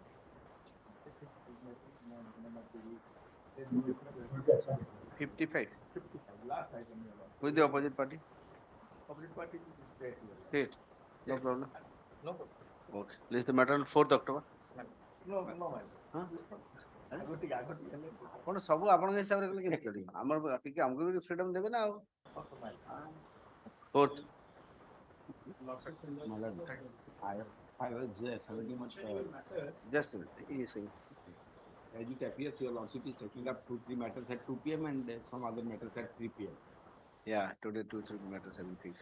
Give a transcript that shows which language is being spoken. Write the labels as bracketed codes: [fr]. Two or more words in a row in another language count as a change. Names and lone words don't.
[en] 55. last item. Who is the opposite party? Opposite party is state. State. No problem. No problem. Okay. List the matter on 4th October. No, my Huh? lord. [or] ସବୁ ଆପଣଙ୍କ ହିସାବରେ କଲେ କେମିତି କରିବେ ଆମର ଟିକେ ଆମକୁ ବି ଫ୍ରିଡମ ଦେବେ ନା ଆଉ 4th. [en] I was very much. Just a minute. Yes, sir. As it appears, your lordship is taking up 2-3 matters at 2 p.m. and some other matters at 3 p.m. Yeah, today 2-3 matters have been fixed.